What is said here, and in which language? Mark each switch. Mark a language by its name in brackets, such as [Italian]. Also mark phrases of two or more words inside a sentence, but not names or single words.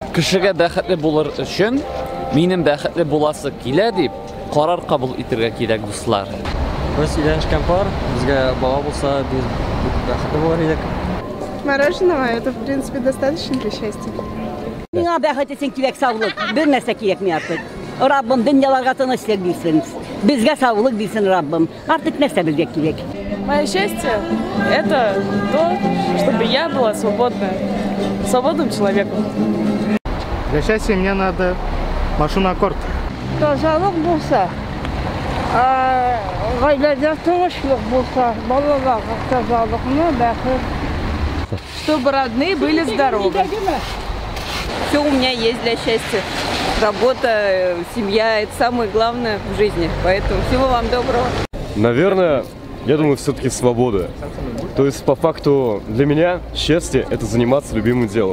[Tatar] Кешегә бәхетле булыр өчен, минем бәхетле буласы килә дип, карар кабул итәргә кирәк, дуслар. Без өйләнешкән пар, безгә бала булса, без бәхетле булыр идек. [Russian] Мороженого – это, в принципе, достаточно для счастья. [Tatar] Миңа бәхет өчен кирәк саулык. Бер нәрсә кирәкми артык. Раббым дөньяларга тынычлык бирсен. Безгә саулык бирсен Раббым. Артык нәрсә безгә кирәк. [Russian] Мое счастье – это то, чтобы я была свободным человеком. Для счастья мне надо машину Аккорд. [Tatar] Тазалык булса, гаиләдә тынычлык булса, балаларга тазалыкны, бәхет. [Russian] Чтобы родные были здоровы. Все у меня есть для счастья. Работа, семья – это самое главное в жизни. Поэтому всего вам доброго. Наверное, я думаю, все-таки свобода. То есть, по факту, для меня счастье – это заниматься любимым делом.